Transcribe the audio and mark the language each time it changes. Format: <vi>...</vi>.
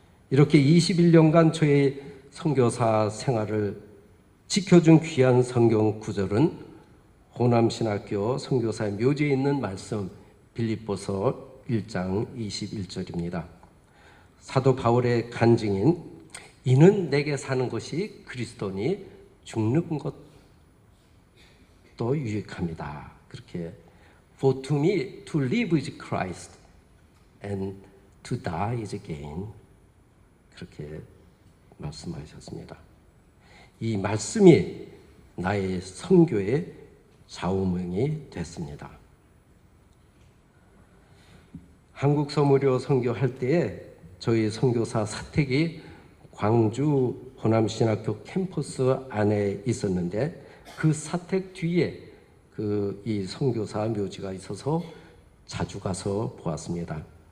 <ko>이렇게 21년간 저의 선교사 생활을 지켜준 귀한 성경 구절은 호남신학교 선교사의 묘지에 있는 말씀 빌립보서 1장 21절입니다. 사도 바울의 간증인 이는 내게 사는 것이 그리스도니 죽는 것도 유익합니다.</ko> <en>그렇게 For to me to live is Christ and to die is gain.</en> <ko>그렇게 말씀하셨습니다. 이 말씀이 나의 선교의 좌우명이 됐습니다. 한국 서무료 선교할 때에 저희 선교사 사택이 광주 호남신학교 캠퍼스 안에 있었는데 그 사택 뒤에 이 선교사 묘지가 있어서 자주 가서 보았습니다.</ko>